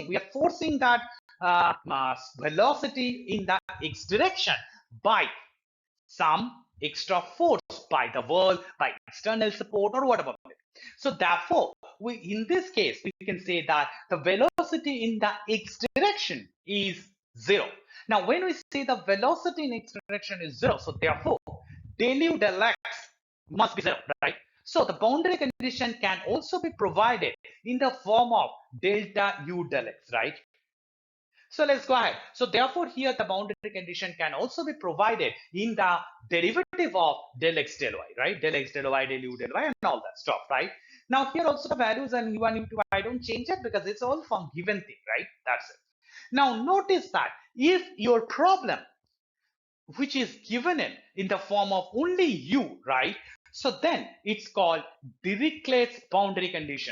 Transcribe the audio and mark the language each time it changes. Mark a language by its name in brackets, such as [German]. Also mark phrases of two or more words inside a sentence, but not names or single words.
[English] We are forcing that velocity in the x direction by some extra force, by the world, by external support or whatever. So therefore, in this case, we can say that the velocity in the x direction is 0. Now, when we say the velocity in x direction is 0, so therefore, del u del x must be 0, right? So the boundary condition can also be provided in the form of delta u del x, right? So let's go ahead. So therefore here the boundary condition can also be provided in the derivative of del x del y, right? Del x del y, del u del y and all that stuff, right? Now here also the values and u1, u2, I don't change it because it's all from given thing, right? That's it. Now notice that if your problem which is given in the form of only u, right? So then it's called Dirichlet's boundary condition.